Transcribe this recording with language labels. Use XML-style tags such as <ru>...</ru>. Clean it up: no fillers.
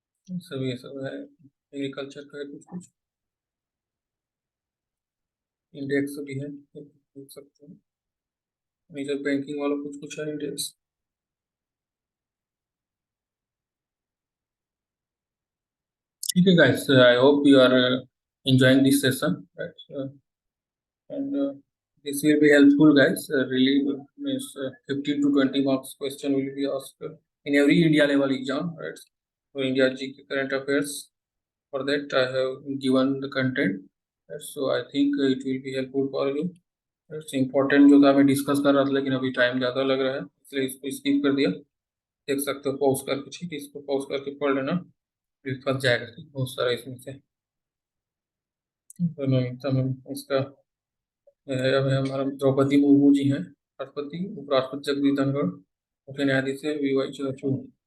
<hi>सब ये सब है एग्रीकल्चर का है कुछ कुछ इंडेक्स भी है देख सकते हैं। मेजर बैंकिंग वाला कुछ कुछ है इंडेक्स। ठीक है</hi> <en>guys I hope you are enjoying this session right? And this will be helpful guys really means 15 to 20 marks question will be asked in every India level exam right for India GK current affairs for that I have given the content right? So I think it will be helpful for you it's important</en> <hi>जो था मैं discuss कर रहा था लेकिन अभी time ज़्यादा लग रहा है इसलिए इसको स्किप कर दिया। देख सकते हो पॉज करके ठीक है इसको पॉज करके पढ़ लेना फिर फंस जाएगा ठीक बहुत सारा इसमें से तो इसका अब हमारा द्रौपदी मुर्मू जी हैं राष्ट्रपति उपराष्ट्रपति जगदीप धनखड़ मुख्य न्यायाधीश है VY चंद्रचूड़।</hi>